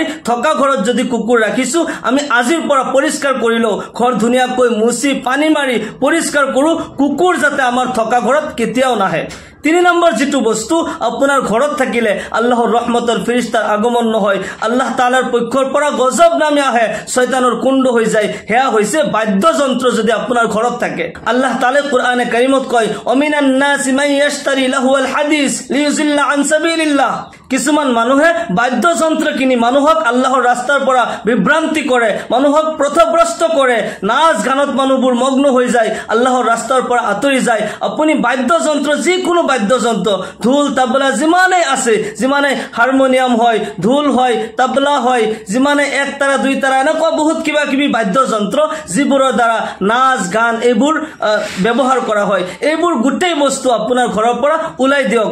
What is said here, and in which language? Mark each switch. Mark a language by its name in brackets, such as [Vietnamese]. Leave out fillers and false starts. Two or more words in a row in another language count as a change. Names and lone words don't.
[Assamese] থকা ঘৰত যদি কুকুৰ ৰাখিছো, আমি আজিৰ পৰা পৰিষ্কাৰ কৰি লওঁ, ঘৰ ধুনীয়াকৈ মুচি পানী মাৰি পৰিষ্কাৰ কৰোঁ, কুকুৰ যাতে আমাৰ থকা ঘৰত কেতিয়াও নাহে। 3 নম্বৰ যিটো বস্তু আপোনাৰ ঘৰত থাকিলে আল্লাহৰ ৰহমতৰ ফেৰেশতাৰ আগমন নহয়, আল্লাহ তাআলাৰ পক্ষৰ পৰা গজব নামি আহে, শয়তানৰ কুণ্ড হৈ যায়, হেয়া হৈছে বাদ্যযন্ত্ৰ যদি আপোনাৰ ঘৰত থাকে। আল্লাহ তাআলা কোরআনে কারীমত কয়, [Arabic] ومن الناس من يشتري لهو الحديث ليضل عن سبيل الله. [Assamese] কিছুমান মানুহে বাদ্যযন্ত্ৰ কিনি মানুহক আল্লাহৰ ৰাস্তাৰ পৰা বিভ্ৰান্তি কৰে, মানুহক পথভ্ৰষ্ট কৰে, নাচ গানত মানুহবোৰ মগ্ন হৈ যায়, আল্লাহৰ ৰাস্তাৰ পৰা আঁতৰি যায়। আপুনি বাদ্যযন্ত্ৰ, যিকোনো বাদ্যযন্ত্ৰ, ঢোল তাবলা যিমানেই আছে, যিমানে হাৰমনিয়াম হয়, ঢোল হয়, তাবলা হয়, যিমানে এক তাৰা দুই তাৰা এনেকুৱা বহুত কিবা কিবি বাদ্যযন্ত্ৰ যিবোৰৰ দ্বাৰা নাচ গান এইবোৰ ব্যৱহাৰ কৰা হয়, এইবোৰ গোটেই বস্তু আপোনাৰ ঘৰৰ পৰা ওলাই দিয়ক।